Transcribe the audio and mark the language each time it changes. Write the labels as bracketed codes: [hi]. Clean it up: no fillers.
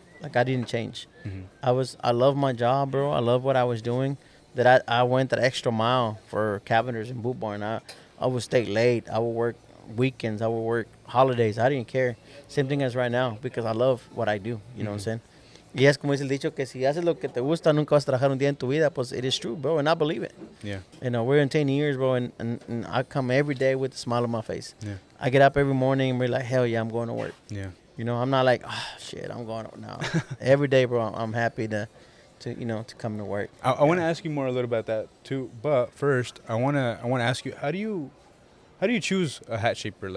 [en] Like I didn't change. Mm-hmm. I love my job, bro. I love what I was doing. That I went that extra mile for Cabiners and Boot Barn. I would stay late. I would work weekends. I would work holidays. I didn't care. Same thing as right now because I love what I do. You know what I'm saying? [es] Y es como dice el dicho que si haces lo que te gusta, nunca vas a trabajar un día en tu vida. [en] Pues it is true, bro, and I believe it. Yeah. We're in 10 years, bro, and I come every day with a smile on my face. Yeah. I get up every morning and we're like, hell yeah, I'm going to work. Yeah. I'm not like, oh, shit, I'm going to now. Every day, bro, I'm happy to come to work. I want to ask you more a little about that too, but first I want to ask you, how do you choose a hat shaper?